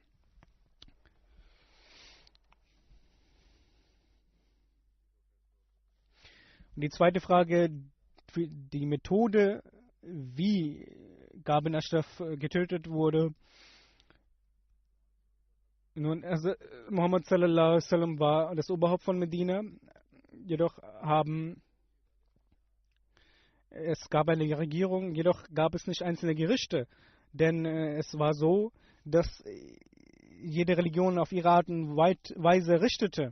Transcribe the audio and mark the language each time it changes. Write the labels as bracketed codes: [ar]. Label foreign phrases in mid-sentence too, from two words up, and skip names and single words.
[de] Und die zweite Frage, die Methode, wie Gabin Ashraf getötet wurde. Nun, Muhammad [ar] صلى الله عليه وسلم [de] war das Oberhaupt von Medina, jedoch es gab eine Regierung, jedoch gab es nicht einzelne Gerichte, denn es war so, dass jede Religion auf ihre Art und Weise richtete.